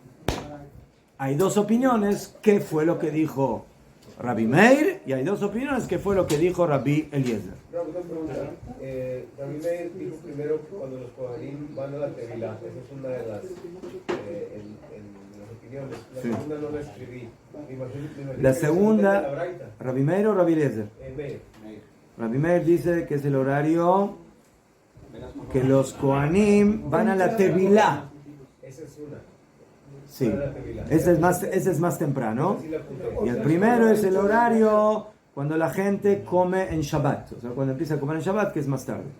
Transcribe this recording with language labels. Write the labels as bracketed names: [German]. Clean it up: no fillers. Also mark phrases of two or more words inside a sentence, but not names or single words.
[Spanish] Hay dos opiniones, qué fue lo que dijo Rabbi Meir, y hay dos opiniones, qué fue lo que dijo Rabbi Eliezer. Una pregunta. Rabbi Meir dijo primero que cuando los Kohanim van a la Tevilá, esa es una de las, en las opiniones. La segunda no la escribí. Me imagino La que segunda, es la Braita. ¿Rabbi Meir o Rabbi Eliezer? Meir. Rabbi Meir dice que es el horario que los Kohanim van a la Tevilá. Esa es una. Sí, ese es más temprano. Así la apunté. Y el primero es el horario cuando la gente come en Shabbat. O sea, cuando empieza a comer en Shabbat, que es más tarde.